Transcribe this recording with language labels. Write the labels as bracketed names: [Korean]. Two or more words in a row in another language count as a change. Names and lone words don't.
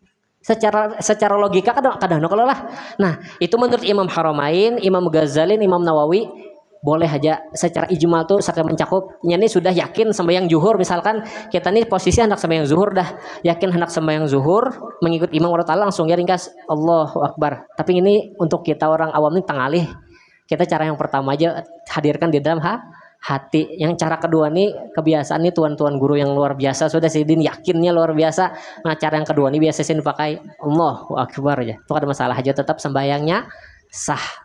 [Banjar] Secara logika kadang kalau lah. Nah, itu menurut Imam Haramain, Imam Ghazali, Imam Nawawi boleh aja secara ijmal tuh secara mencakup. Ini sudah yakin sembahyang zuhur misalkan kita nih posisi hendak sembahyang zuhur dah. Yakin hendak sembahyang zuhur mengikut imam [Arabic] الله تعالى [Banjar] langsung ya ringkas [Arabic] الله أكبر. [Banjar] Tapi ini untuk kita orang awam nih tengalih. Kita cara yang pertama aja hadirkan di dalam hati. Yang cara kedua nih kebiasaan nih tuan-tuan guru yang luar biasa sudah sidin yakinnya luar biasa. Nah cara yang kedua nih biasa sidin pakai [Arabic] الله أكبر [Banjar] aja. Itu ada masalah aja tetap sembayangnya sah.